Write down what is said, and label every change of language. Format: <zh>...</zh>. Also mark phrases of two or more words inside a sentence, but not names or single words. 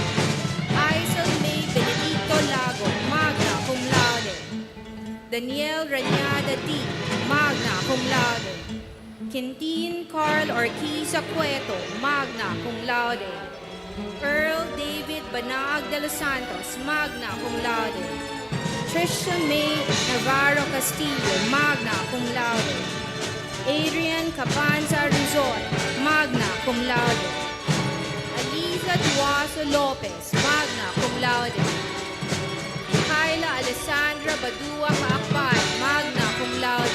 <en>Benedicto Lago,</en> <la>magna cum laude.</la> <en>Daniel Ranyada D,</en> <la>magna cum laude.</la> <en>Quintin Carl Orquiza Cueto,</en> <la>magna cum laude.</la> <en>Earl David Banag de los Santos,</en> <la>magna cum laude.</la> <en>Tricia May Navarro Castillo,</en> <la>magna cum laude.</la> <en>Adrian Capanza Rizal,</en> <la>magna cum laude.</la> <en>Aliza Tuaso Lopez,</en> <la>magna cum laude.</la> <en>Kyla Alessandra Badua Kaakpan,</en> <la>magna cum laude.</la>